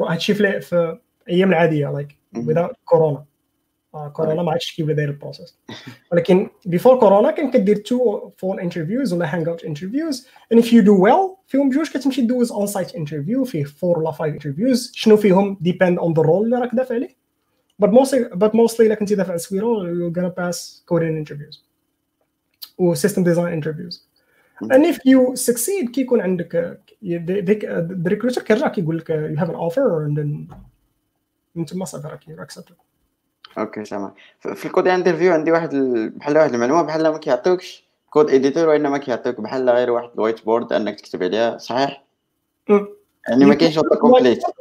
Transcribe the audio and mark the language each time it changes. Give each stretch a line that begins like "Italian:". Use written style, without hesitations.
Arabic: هادشي في ايام العاديه
English: like without
Arabic: كورونا. كورونا ما عادش كيف داير البروسيس، ولكن before كورونا كان كدير 2 phone interviews ولا
English: hang out interviews and if you do well
Arabic: فيهم بجوج كتمشي دوز
English: on site interview
Arabic: فيه 4 ولا 5 interviews. شنو فيهم
English: depend on the role
Arabic: اللي راك دافع عليه.
English: But mostly
Arabic: إلا كنتي دافع سويرو
English: you're gonna pass coding interviews و system design interviews. and if you succeed
Arabic: كيكون عندك
English: the recruiter
Arabic: كيرجع كيقول لك
English: you have an offer and then
Arabic: انت ما صافي راك
English: accepted.
Arabic: اوكي تمام. في الكود انترفيو عندي بحال واحد المعلومه بحال ما كيعطيوكش كود اديتور وانما كيعطيوك بحال غير واحد الوايت بورد انك تكتب عليها، صحيح؟ يعني ما كاينش اوتو كومبليت.